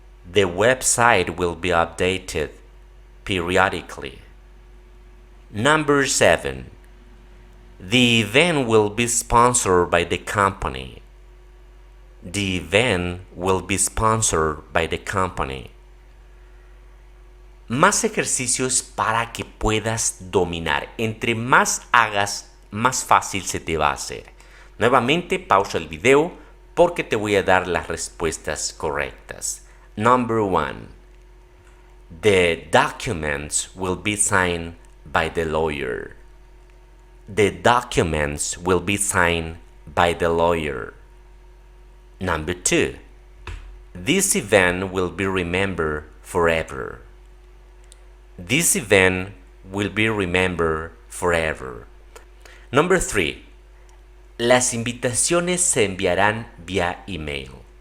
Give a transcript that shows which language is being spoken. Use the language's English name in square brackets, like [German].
[English] The website will be updated periodically. Number 7. The event will be sponsored by the company. The event will be sponsored by the company. [Spanish] Más ejercicios para que puedas dominar. Entre más hagas, más fácil se te va a hacer. Nuevamente pausa el video porque te voy a dar las respuestas correctas. [English] Number 1. The documents will be signed by the lawyer. The documents will be signed by the lawyer. Number 2. This event will be remembered forever. This event will be remembered forever. Number 3. [Spanish] Las invitaciones se enviarán vía email.